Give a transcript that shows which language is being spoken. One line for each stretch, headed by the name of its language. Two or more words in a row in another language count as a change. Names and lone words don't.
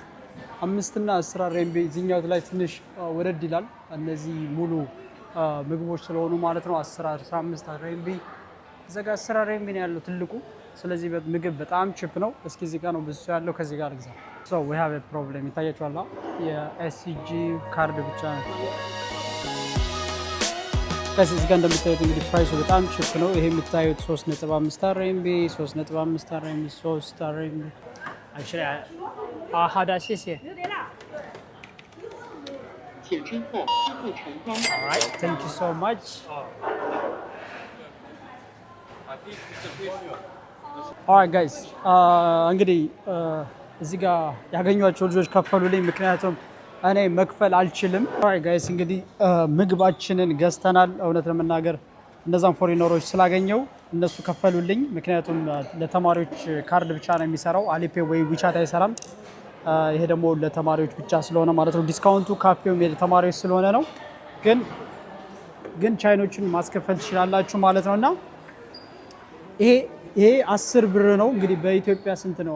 Amharic: 5 እና 10 RMB። እዚህኛው ላይ ትንሽ ወረድ ይላል። እነዚህ ሙሉ ምግቦች ስለሆኑ ማለት ነው 10 15 RMB። እዚህ ጋር 10 RMB ነው ያለው ትልቁ። ስለዚህ ምግብ በጣም ቺፕ ነው። እስኪ እዚህ ጋር ነው ብዙ ያለው ከዚህ ጋር ልግዛ።
English: so we have a problem
Amharic: ይታያችኋል። የኤስሲጂ ካርድ ብቻ ነው። ከዚህ ጋር እንደምታዩት እንግዲህ ፕራይሱ በጣም ቺፕ ነው። ይሄ የምታዩት 3.5 RMB 3.5 RMB 3 RMB actually
Chinese: 好的谢谢请支付支付成功
English: Alright thank you so much Alright guys
Amharic: እንግዲህ እዚህ ጋር ያገኟቸው ልጆች ከፈሉልኝ። ምክንያቱም እኔ መክፈል አልችልም። ጋይስ እንግዲህ ምግባችንን ገዝተናል። እውነት ለመናገር እነዛን ፎሪነሮች ስላገኘው እነሱ ከፈሉልኝ። ምክንያቱም ለተማሪዎች ካርድ ብቻ ነው የሚሰራው፣ አሊፔ ወይ ዊቻት አይሰራም። ይሄ ደግሞ ለተማሪዎች ብቻ ስለሆነ ማለት ነው። ዲስካውንቱ ካፌውም ለተማሪዎች ስለሆነ ነው። ግን ቻይኖችን ማስከፈል ትችላላችሁ ማለት ነው። እና ይሄ 10 ብር ነው እንግዲህ በኢትዮጵያ ስንት ነው?